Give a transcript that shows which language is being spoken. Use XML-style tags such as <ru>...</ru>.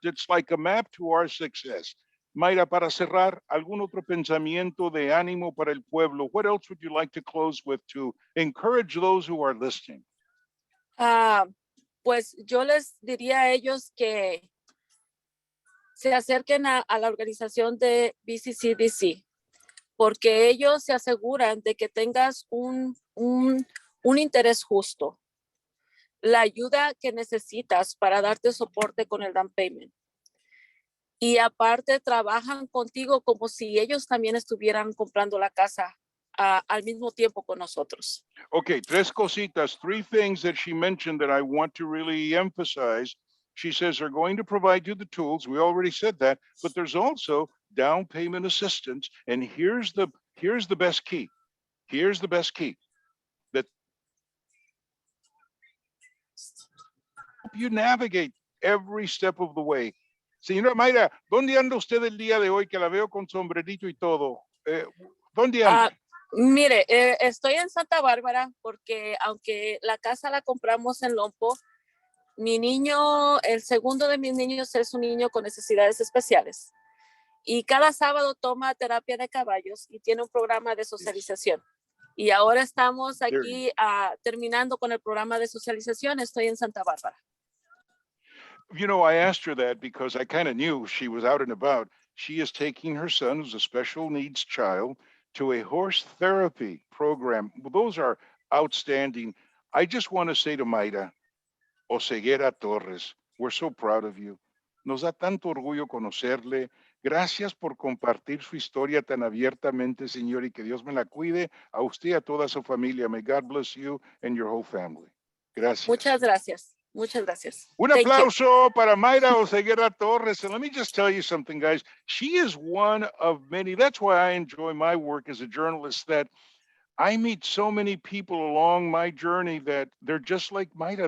<en>It's like a map to our success.</en> <es>Myra, para cerrar, ¿algún otro pensamiento de ánimo para el pueblo?</es> <en>What else would you like to close with to encourage those who are listening?</en> <es>Pues yo les diría a ellos que se acerquen a la organización de VCCDC, porque ellos se aseguran de que tengas un interés justo, la ayuda que necesitas para darte soporte con el down payment. Y aparte trabajan contigo como si ellos también estuvieran comprando la casa al mismo tiempo con nosotros.</es> <en>Okay,</en> <es>3 cositas,</es> <en>3 things that she mentioned that I want to really emphasize. She says they're going to provide you the tools. We already said that, but there's also down payment assistance. And here's the best key. Here's the best key. That help you navigate every step of the way.</en> <es>Señora Myra, ¿dónde anda usted el día de hoy que la veo con sombrerito y todo? ¿Dónde Ah, anda? mire, estoy en Santa Bárbara porque aunque la casa la compramos en Lompo, mi niño, el segundo de mis niños es un niño con necesidades especiales y cada sábado toma terapia de caballos y tiene un programa de socialización. Y ahora estamos aquí terminando con el programa de socialización. Estoy en Santa Bárbara.</es> <en>You know, I asked her that because I kind of knew she was out and about. She is taking her son, who's a special needs child, to a horse therapy program. Well, those are outstanding. I just want to say to Mayra, Oseguera Torres, we're so proud of you.</en> <es>Nos da tanto orgullo conocerle. Gracias por compartir su historia tan abiertamente, señor, y que Dios me la cuide a usted y a toda su familia.</es> <en>May God bless you and your whole family.</en> <es>Gracias. Muchas gracias. Muchas gracias. Un</es> <en>Thank you.</en> <es>aplauso para Myra Oseguera Torres.</es> <en>And let me just tell you something, guys. She is one of many. That's why I enjoy my work as a journalist, that I meet so many people along my journey that they're just like Myra.</en>